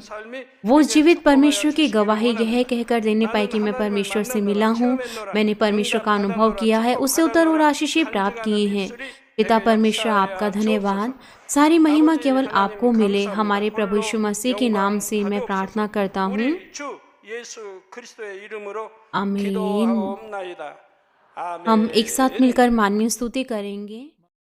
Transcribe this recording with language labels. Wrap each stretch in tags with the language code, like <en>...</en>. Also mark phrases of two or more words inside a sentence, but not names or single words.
<hi>वो जीवित परमेश्वर की गवाही यह कहकर देने पाए कि मैं परमेश्वर से मिला हूँ, मैंने परमेश्वर का अनुभव किया है, उससे उत्तर और आशीषें प्राप्त किए हैं। पिता परमेश्वर आपका धन्यवाद। सारी महिमा केवल आपको मिले। हमारे प्रभु यीशु मसीह के नाम से मैं प्रार्थना करता हूँ।</hi> <ko>우리 주 예수 그리스도의 이름으로</ko> <hi>आमीन।</hi> <ko>기도하옵나이다.</ko> <hi>हम एक</hi> <ko>아멘.</ko> <hi>साथ मिलकर मानवीय स्तुति करेंगे।</hi>